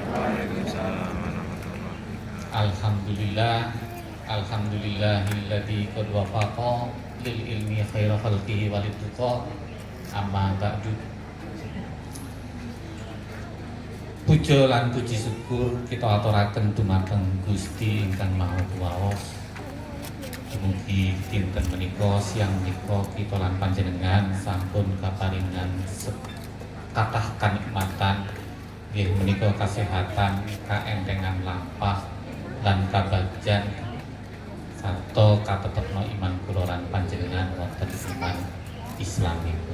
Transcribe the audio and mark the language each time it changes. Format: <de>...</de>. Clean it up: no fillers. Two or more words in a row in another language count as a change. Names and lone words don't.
<ar>الحمد لله الذي قد وفق للعلم خير خلقه وللتقى. أما بعد.</ar> <jv>Puja lan puji syukur kita aturaken dumateng Gusti ingkang Maha Kuwasa. Mugi dinten menika siang menika kita lan panjenengan sampun kaparingan kathah kanikmatan nggih menika kasehatan, kaentengan lampah lan kabagjan sarta katetepna iman kula lan panjenengan wonten iman Islamipun.</jv>